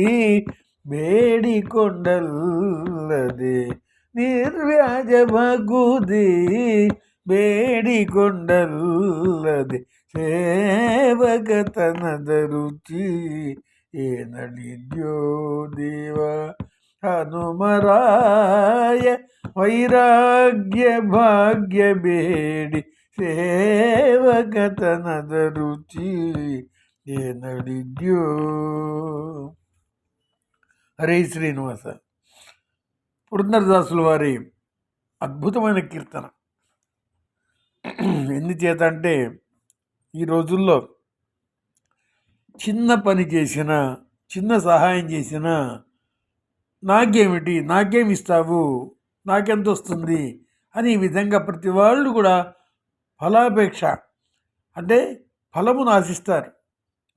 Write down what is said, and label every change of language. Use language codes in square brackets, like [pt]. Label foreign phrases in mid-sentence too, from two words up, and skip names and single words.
[kn] ಬೇಡಿಕೊಂಡಲ್ಲದೆ, ನಿರ್ವ್ಯಾಜ ಭಕುತಿ ಬೇಡಿಕೊಂಡಲ್ಲದೆ, ಸೇವಕತನದ ರುಚಿ ಏನಳಿದ್ಯೋ ದೇವ ಹನುಮರಾಯ ವೈರಾಗ್ಯ ಭಾಗ್ಯ ಬೇಡಿ, ಸೇವಕತನದ ರುಚಿ ಏನಳಿದ್ಯೋ. [te] హరే శ్రీనివాస. పురంధరదాసుల వారి అద్భుతమైన కీర్తన. ఎందుచేత అంటే ఈ రోజుల్లో చిన్న పని చేసినా, చిన్న సహాయం చేసినా, నాకేమిటి, నాకేమిస్తావు, నాకెంత వస్తుంది అని ఈ విధంగా ప్రతి వాళ్ళు కూడా ఫలాపేక్ష అంటే ఫలమును ఆశిస్తారు.